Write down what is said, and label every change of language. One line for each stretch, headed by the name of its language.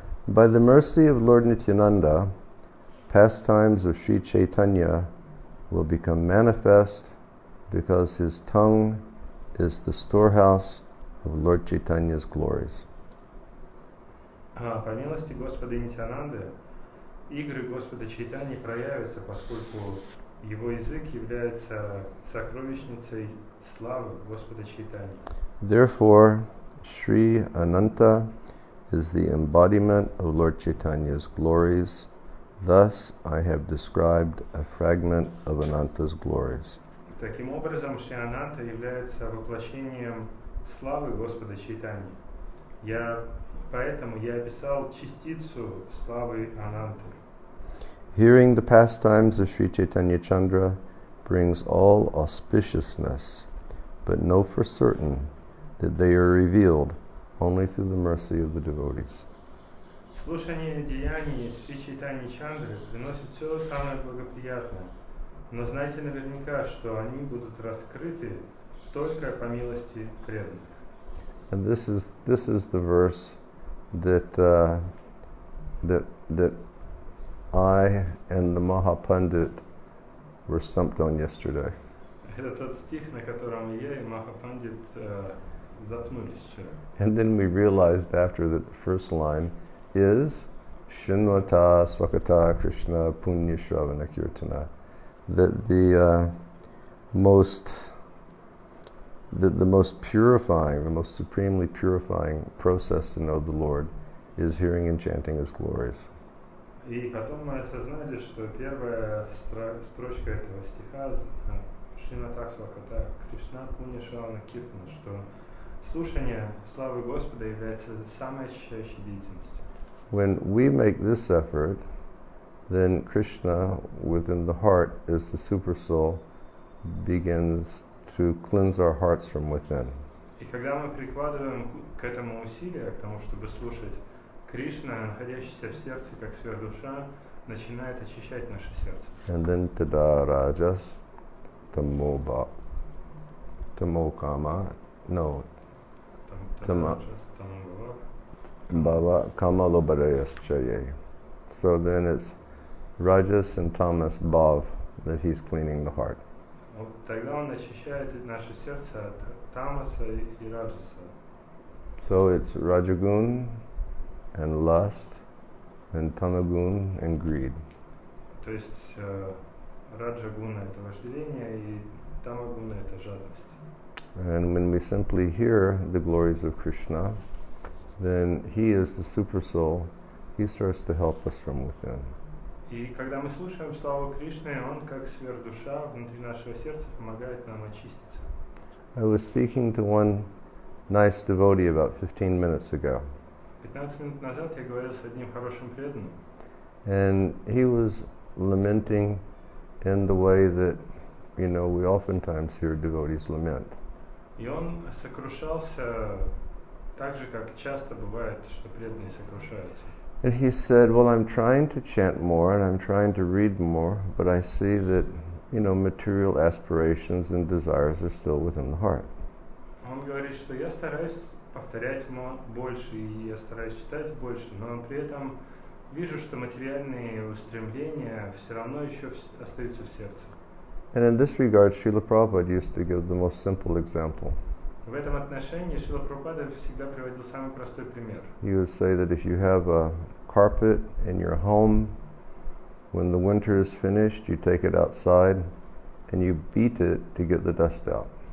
English: By the mercy of Lord Nityananda, pastimes of Sri Chaitanya will become manifest because his tongue is the storehouse of Lord Chaitanya's glories.
Russian: По милости Господа Нитянанды, игры Господа Чайтаньи проявятся, поскольку его язык является сокровищницей славы Господа Чайтаньи.
English: Therefore, Sri Ananta is the embodiment of Lord Chaitanya's glories. Thus, I have described a fragment of Ananta's glories.
Russian: Таким образом, Шри Ананта является воплощением славы Господа Чайтаньи. Поэтому я описал частицу славы Ананты.
English: Hearing the pastimes of Sri Chaitanya Chandra brings all auspiciousness, but know for certain that they are revealed only through the mercy of the devotees.
Russian: Слушание деяний Шри Чайтаньи Чандры приносит все самое благоприятное, но знайте наверняка, что они будут раскрыты только по милости преданных.
English: And this is the verse that I and the Mahapandit were stumped on yesterday.
Russian: Это тот стих, на котором я и Махапандит запнулись вчера.
English: And then we realized after that the first line is
Sanskrit: Shinvata Swakata Krishna Punya Shravana Kirtana.
English: That the most purifying, the most supremely purifying process to know the Lord is hearing and chanting His glories.
Russian: И потом мы осознали, что первая строчка этого стиха
Sanskrit: Шримата Сваката Кришна Пуня Шравана Киртана,
Russian: что слушание славы Господа является самой очищающей деятельностью.
English: When we make this effort, then Krishna within the heart is the super soul begins to cleanse our hearts from within.
Russian: И когда мы прикладываем к этому усилия, к тому, чтобы слушать, Кришна, находящийся в сердце, как сверхдуша, начинает очищать наше сердце.
English: And then
Sanskrit: tada rajas tamo kama, no, bhava kama lobharayas chaye.
English: So then it's rajas and tamas bhav that he's cleaning the heart.
Russian: Тогда он очищает наше сердце от тамаса и раджаса.
English: So it's rajagun and lust and tamagun and greed.
Russian: То есть раджагуна это вожделение и тамагуна это жадность.
English: And when we simply hear the glories of Krishna, then he is the super soul. He starts to help us from within.
Russian: И когда мы слушаем славу Кришны, он как сверхдуша внутри нашего сердца помогает нам очиститься.
English: I was speaking to one nice devotee about 15 minutes ago.
Russian: 15 минут назад я говорил с одним хорошим преданным.
English: And he was lamenting in the way that, we oftentimes hear devotees lament.
Russian: И он сокрушался так же, как часто бывает, что преданные сокрушаются.
English: And he said, well, I'm trying to chant more and I'm trying to read more, but I see that, material aspirations and desires are still within the heart.
Russian: Он говорит, что я стараюсь повторять больше, и я стараюсь читать больше, но при этом вижу, что материальные устремления все равно еще остаются в сердце.
English: And in this regard, Srila Prabhupada used to give the most simple example.
Russian: В этом отношении Шрила Прабхупада всегда приводил самый простой пример.
English: He would say that if you have a carpet in your home, when the winter is finished, you take it outside and you beat it to get the dust out.